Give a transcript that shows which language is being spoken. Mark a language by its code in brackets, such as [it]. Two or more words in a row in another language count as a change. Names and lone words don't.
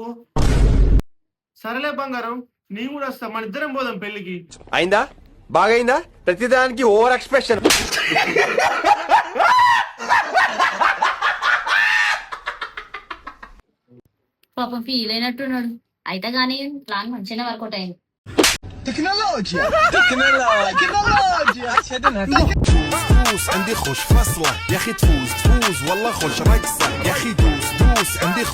[te] సరేలే బంగారం, నేను కూడా వస్తా, మన ఇద్దరం పోదాం పెళ్లికి. అయిందా? బాగైందా? ప్రతిదానికి [en] over expression. [te] పాపం ఫీల్ అయినట్టున్నాడు. అయితే గానీ ప్లాన్ మంచిగా వర్కౌట్ అయింది. [ar] تفوز عندي خوش فصلة يا اخي، تفوز والله خوش رقصة يا اخي، دوس عندي